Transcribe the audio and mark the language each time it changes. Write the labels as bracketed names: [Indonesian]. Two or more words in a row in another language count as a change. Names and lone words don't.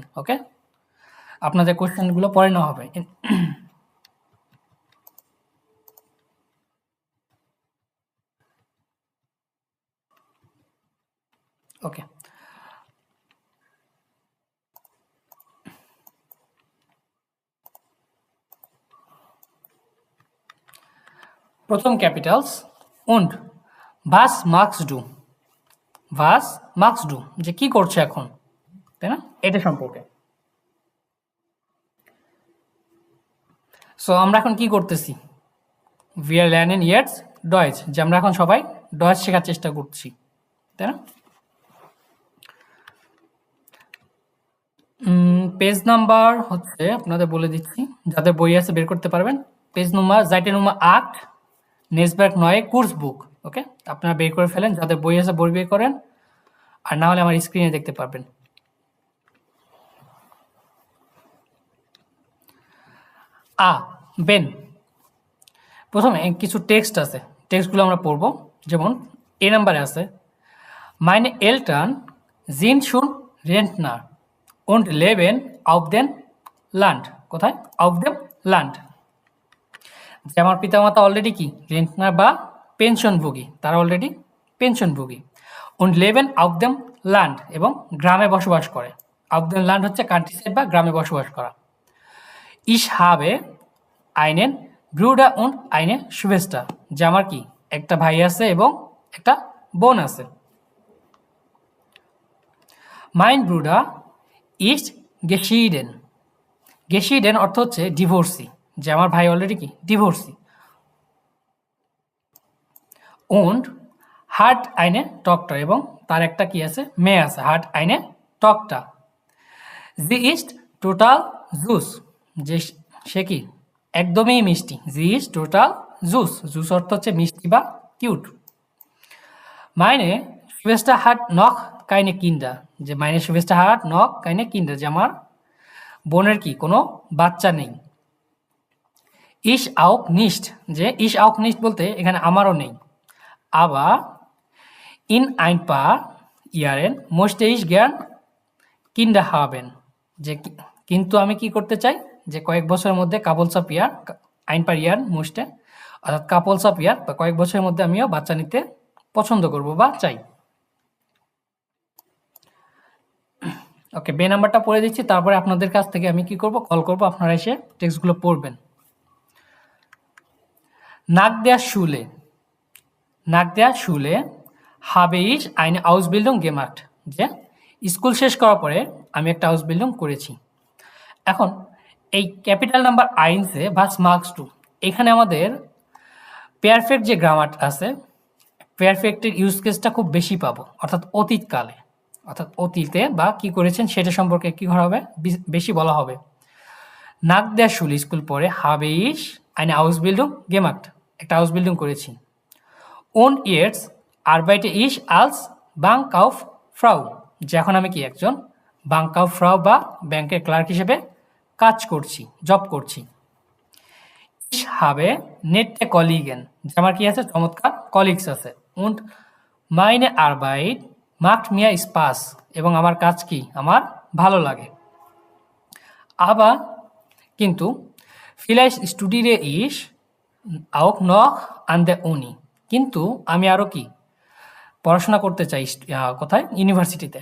[Bangla] ওকে। আপনাদের কোশ্চেনগুলো পরে নেওয়া হবে। ওকে। প্রথম ক্যাপিটালস [German] und was machst du, was machst du, [Bangla] যে কি করছে এখন, তাই না, এটা সম্পর্কে। সো আমরা এখন কি করতেছি? [English] we are [German] lernen jetzt Deutsch, [Bangla] যে আমরা এখন সবাই ডয়েচ শেখার চেষ্টা করছি, তাই না। পেজ নাম্বার হচ্ছে আপনাদের বলে দিচ্ছি, যাদের বই আছে বের করতে পারবেন। পেজ নাম্বার জাইটে নাম্বার 8, নেসব্যার্ক 9 কোর্স বুক। ওকে, আপনারা বের করে ফেলেন, যাদের বই আছে বই বের করেন, আর না হলে আমার স্ক্রিনে দেখতে পারবেন। বেন। প্রথমে কিছু টেক্সট আছে, টেক্সটগুলো আমরা পড়ব। যেমন এ নাম্বারে আছে [German] Meine Eltern sind schon Rentner und leben auf den Land, কোথায়? auf dem Land, [Bangla] যে আমার পিতামাতা অলরেডি কি রেন্টনার বা পেনশনভোগী, তারা অলরেডি পেনশনভোগী। [German] und leben auf dem Land, [Bangla] এবং গ্রামে বসবাস করে। [German] auf dem Land [Bangla] হচ্ছে কান্ট্রি সাইড বা গ্রামে বসবাস করা। [German] ich habe einen Bruder und eine Schwester, [Bangla] যে আমার কি একটা ভাই আছে এবং একটা বোন আছে। [German] mein Bruder ist geschieden, geschieden [Bangla] অর্থ হচ্ছে ডিভোর্সি, যে আমার ভাই অলরেডি কি ডিভোর্সি। [German] und hat eine Tochter, [Bangla] এবং তার একটা কি আছে মেয়ে আছে, [German] hat eine Tochter। sie ist total süß, [Bangla] যে সে কি একদমই মিষ্টি। [German] sie ist total süß, süß [Bangla] অর্থ হচ্ছে মিষ্টি বা কিউট। [German] meine Schwester hat noch keine Kinder, যে meine Schwester hat noch keine Kinder, [Bangla] যে আমার বোনের কি কোনো বাচ্চা নেই। [German] ich auch nicht, যে ich auch nicht [Bangla] বলতে এখানে আমারও নেই। [German] Aber in ein paar Jahren möchte ich gern Kinder haben. [Bangla] যে কিন্তু আমি কি করতে চাই, যে কয়েক বছরের মধ্যে [English] couples of year, [German] ein paar Jahren möchte, [Bangla] অর্থাৎ [English] couples of year [Bangla] বা কয়েক বছরের মধ্যে আমিও বাচ্চা নিতে পছন্দ করব বা চাই। ওকে, বে নাম্বারটা পড়ে দিচ্ছি, তারপরে আপনাদের কাছ থেকে আমি কি করব, কল করব, আপনারা এসে টেক্সটগুলো পড়বেন। [German] Nach der Schule, nach der Schule habe ich eine Ausbildung gemacht, [Bangla] যে স্কুল শেষ করার পরে আমি একটা আউসবিল্ডিং করেছি। এখন এই [English] capital number [Bangla] আইনসে ভাস মার্কস টু, এখানে আমাদের পেয়ারফেক্ট যে গ্রামার আছে, পেয়ারফেক্টের ইউজ কেসটা খুব বেশি পাবো, অর্থাৎ অতীতকালে, অর্থাৎ অতীতে বা কি করেছেন সেটা সম্পর্কে কি করা হবে, বেশি বলা হবে। [German] Nach der Schule, [Bangla] স্কুল পরে, [German] habe ich eine Ausbildung gemacht, [Bangla] একটা আউসবিল্ডিং করেছি। [German] und jetzt arbeite ich als Bankkauffrau, [Bangla] যে এখন আমি কি একজন Bankkauffrau বা ব্যাংকের ক্লার্ক হিসেবে কাজ করছি, জব করছি। [German] ich habe nette Kollegen, [Bangla] যে আমার কি আছে, চমৎকার কলিগস আছে। [German] und meine Arbeit macht mir Spaß, [Bangla] এবং আমার কাজ কি, আমার ভালো লাগে। [German] aber কিন্তু vielleicht studiere ich auch noch an der Uni, [Bangla] কিন্তু আমি আরও কি পড়াশোনা করতে চাই, কোথায়, ইউনিভার্সিটিতে।